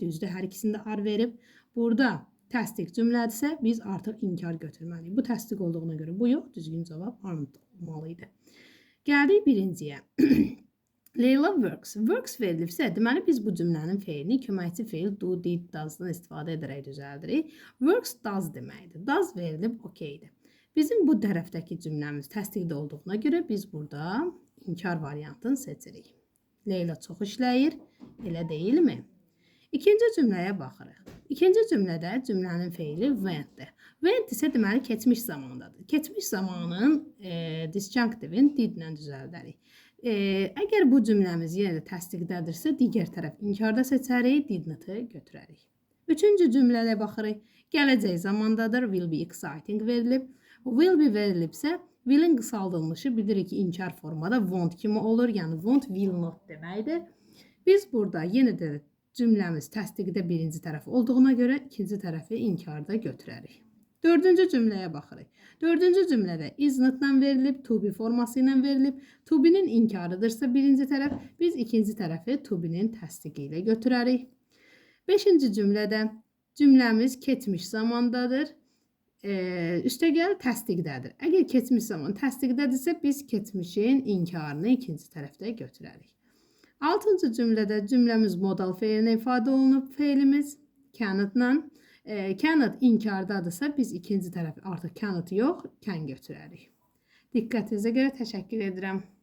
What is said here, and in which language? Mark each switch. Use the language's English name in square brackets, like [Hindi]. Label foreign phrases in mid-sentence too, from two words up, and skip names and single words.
[Azerbaijani] Düzdür, hər ikisində ar verib. Burada təsdiq cümlədirsə biz artıq inkar götürməliyik. Bu təsdiq olduğuna görə bu yox, düzgün cavab armud olmalıydı. Gəldik birinciyə. Leyla works. Works verilibsə, deməli biz bu cümlənin feilini köməkçi feil [English] do, did, [Azerbaijani] does-dan istifadə edərək düzəldirik. [English] Works does [Azerbaijani] deməkdir. Does verilib okeydir. Bizim bu tərəfdəki cümləmiz təsdiqdə olduğuna görə biz burada inkar variantını seçirik. Leyla çox işləyir, elə deyilmi? İkinci cümləyə baxırıq. İkinci cümlədə cümlənin feili went-dir. Went isə deməli keçmiş zamandadır. Keçmiş zamanın disjunctive-in did-lə düzəldərik. Əgər bu cümləmiz yenə də təsdiqdədirsə, digər tərəf inkarda seçərik, did-nı götürərik. Üçüncü cümləyə baxırıq. Gələcək zamandadır, [English] will be exciting verilib. [Azerbaijani] Will be verilibsə, will'in qısaldılmışı bilirik ki, inkar formada won't kimi olur. Yəni [English] won't, will not [Azerbaijani] deməkdir. Biz burada yenə də cümləmiz təsdiqdə birinci tərəf olduğuna görə ikinci tərəfi inkarda götürərik. Dördüncü cümləyə baxırıq. Dördüncü cümlədə [English] is not- [Azerbaijani] la verilib, [English] to be [Azerbaijani] forması ilə verilib. [English] To be- [Azerbaijani] nin inkarıdırsa birinci tərəf, biz ikinci tərəfi [English] to be- [Azerbaijani] nin təsdiqi ilə götürərik. Beşinci cümlədə cümləmiz keçmiş zamandadır. Üstəgəl təsdiqdədir. Əgər keçmiş zaman təsdiqdədirsə, biz keçmişin inkarını ikinci tərəfdə götürərik. Altıncı cümlədə cümləmiz modal feilinə ifadə olunub. Feilimiz cannot-la. Cannot inkardadırsa, biz ikinci tərəfi artıq cannot yox, can götürərik. Diqqətinizə görə təşəkkür edirəm.